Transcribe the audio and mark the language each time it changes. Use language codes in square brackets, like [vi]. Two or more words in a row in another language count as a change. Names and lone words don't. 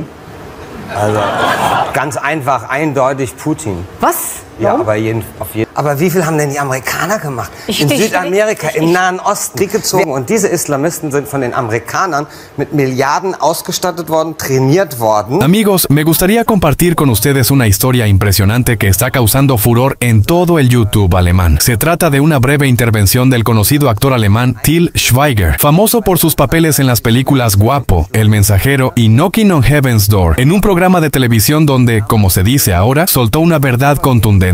[de] Also ganz einfach, eindeutig Putin. Was? Ja, Warum? aber wie viel haben denn die Amerikaner gemacht? In Südamerika, im Nahen Osten, Krieg gezogen. Und diese Islamisten sind von den Amerikanern mit Milliarden ausgestattet worden, trainiert worden. [es] Amigos, me gustaría compartir con ustedes una historia impresionante que está causando furor en todo el YouTube alemán. Se trata de una breve intervención del conocido actor alemán Til Schweiger, famoso por sus papeles en las películas Guapo, El Mensajero y Knocking on Heaven's Door, en un programa de televisión donde, como se dice ahora, soltó una verdad contundente.